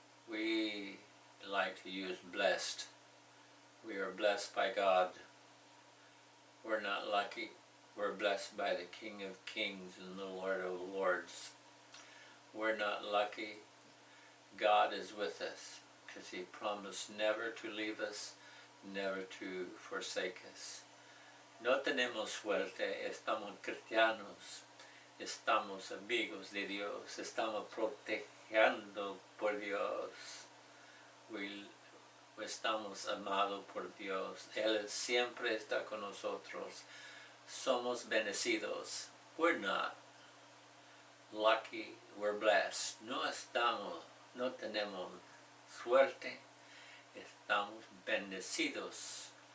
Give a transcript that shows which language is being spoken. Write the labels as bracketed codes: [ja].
[en] We like to use blessed. We are blessed by God. We're not lucky. We're blessed by the King of Kings and the Lord of Lords. We're not lucky. God is with us because He promised never to leave us, never to forsake us. [es] No tenemos suerte, estamos cristianos, estamos amigos de Dios, estamos protegidos por Dios. Estamos amados por Dios. Él siempre está con nosotros. Somos bendecidos. [en] We're not lucky, we're blessed. [es] No tenemos suerte, estamos bendecidos.